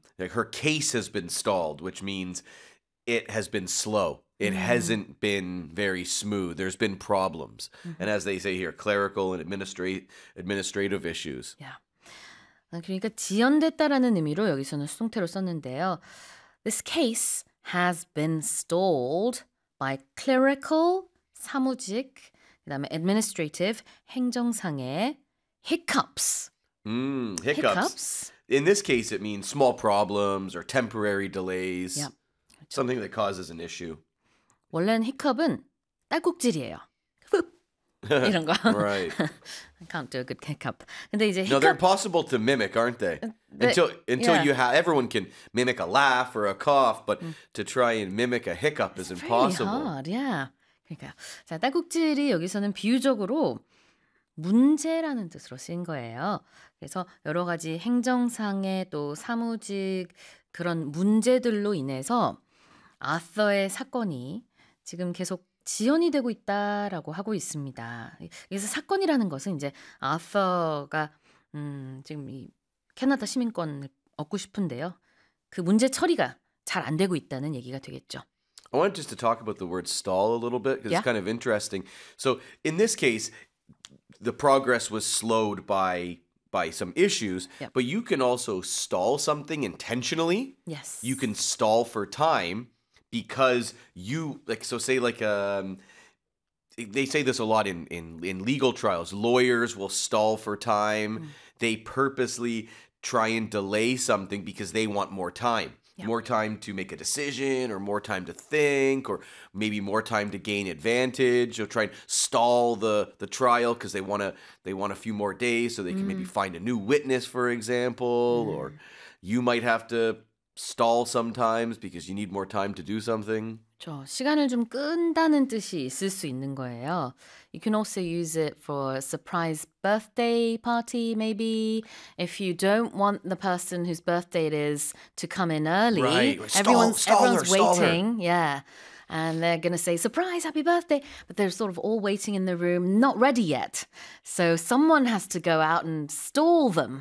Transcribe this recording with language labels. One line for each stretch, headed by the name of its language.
English: Like her case has been stalled, which means it has been slow. It hasn't been very smooth. There's been problems. Mm-hmm. And as they say here, clerical and administrative issues. Yeah.
Korean: 그러니까 지연됐다라는 의미로 여기서는 수동태로 썼는데요.
English: This case has been stalled by clerical, 사무직, 그다음에 administrative, 행정상의 hiccups. Hiccups. In this case, it means small problems or temporary delays. Yep.
Korean: 그렇죠.
English: Something that causes an issue.
Korean: 원래는 hiccup은 딸꾹질이에요. 이런 거.
English: Right. I can't do a good hiccup.
Korean: 근데 이제
English: hiccup. No, they're possible to mimic, aren't they? Until yeah. you have, everyone can mimic a laugh or a cough, but to try and mimic a hiccup is impossible. Very hard, yeah.
Korean: 그러니까 자, 딸꾹질이 여기서는 비유적으로 문제라는 뜻으로 쓰인 거예요. 그래서 여러 가지 행정상의 또 사무직 그런 문제들로 인해서 아서의 사건이 지금 계속 지연이 되고 있다라고 하고 있습니다. 그래서 사건이라는 것은 이제 아서가 지금 이 캐나다 시민권을 얻고 싶은데요. 그 문제 처리가 잘 안 되고 있다는 얘기가 되겠죠.
English: I want just to talk about the word stall a little bit because yeah? it's kind of interesting. So in this case, the progress was slowed by some issues, yep. but you can also stall something intentionally. Yes. You can stall for time. Because you, like, so say, like, they say this a lot in legal trials. Lawyers will stall for time. Mm. They purposely try and delay something because they want more time. Yeah. More time to make a decision or more time to think or maybe more time to gain advantage. They'll try and stall the trial because they want a few more days so they can maybe find a new witness, for example. Mm. Or you might have to stall sometimes because you need more time to do something.
Korean: 저 시간을 좀 끈다는 뜻이 있을 수 있는 거예요.
English: You can also use it for a surprise birthday party, maybe. If you don't want the person whose birthday it is to come in early. Right. Everyone's waiting. Yeah. And they're going to say, surprise, happy birthday. But they're sort of all waiting in the room, not ready yet. So someone has to go out and stall them.